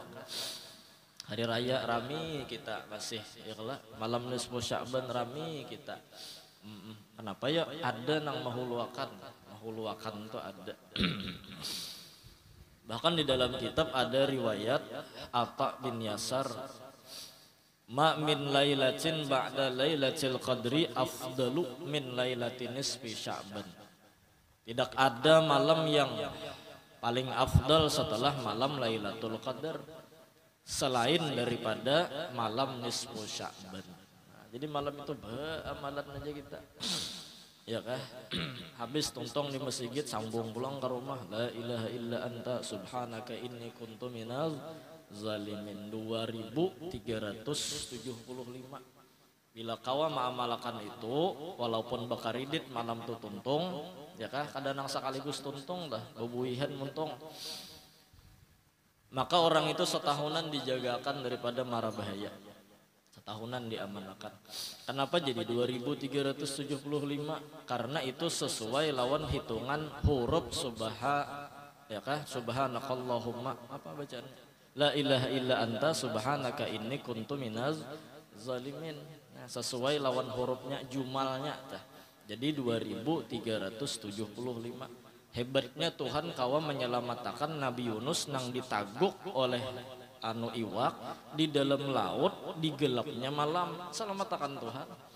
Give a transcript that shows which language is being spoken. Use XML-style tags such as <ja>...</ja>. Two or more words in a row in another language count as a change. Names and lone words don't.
<bjn>Hari raya rami kita masih ya kalau malam nisfu Sya'ban rami kita. Kenapa ya ada nang mahuluakan itu ada. Bahkan di dalam kitab ada riwayat Atha bin Yasar,</bjn> <ar>ما من ليلة بعد ليلة القدر أفضل من ليلة نصف شعبان.</ar> <bjn>Tidak ada malam yang paling afdal setelah malam Lailatul Qadar selain daripada malam nisfu Sya'ban. Nah, jadi malam itu amalan aja kita. Ya kah? Habis tuntong di masjid sambung pulang ke rumah,</bjn> <ar>لا إله إلا أنت سبحانك إني كنت من الظالمين.</ar> <bjn>2375. Bila kawa ma'amalakan itu, walaupun bakaridit malam tu tuntung, ya kah? Kadang sekaligus tuntung dah, bebuihan muntung. Maka orang itu setahunan dijagakan daripada mara bahaya. Setahunan diamankan. Kenapa jadi 2375? Karena itu sesuai lawan hitungan huruf ya kah? Subhanakallahumma, apa bacaan?</bjn> <ar>لا إله إلا أنت سبحانك إني كنت من الظالمين.</ar> <bjn>Nah, sesuai lawan hurufnya jumalnya tah. Jadi 2375. Hebatnya Tuhan kawa menyelamatkan Nabi Yunus nang ditaguk oleh anu iwak di dalam laut di gelapnya malam, selamatkan Tuhan.</bjn>